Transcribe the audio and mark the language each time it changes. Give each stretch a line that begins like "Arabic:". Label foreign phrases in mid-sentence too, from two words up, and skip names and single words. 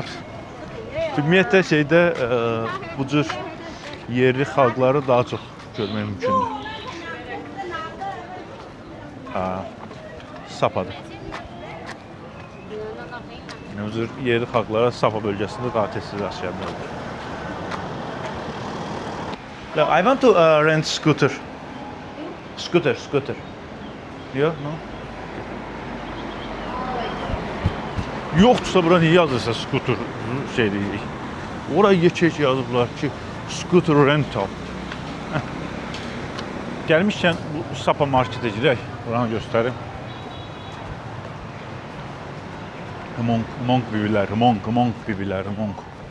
Azerbaijani: Ümumiyyətlə şeydə bu cür yerli xalqları daha çox görmək mümkündür. Sapadır. Bu cür yerli xalqlara Sapa bölgəsində daha tez-tez rast gəlmək olur.
English: I want to rent scooter.
Azerbaijani: Scooter. Yok, no? Yoxdursa bura niyə yazırsa scooter şey deyirik. Oraya geçək yazıblar ki,
English: scooter rental.
Azerbaijani: Gəlmişkən bu Sapa marketə girək. Buranı göstərim. Monk bibilər, monk.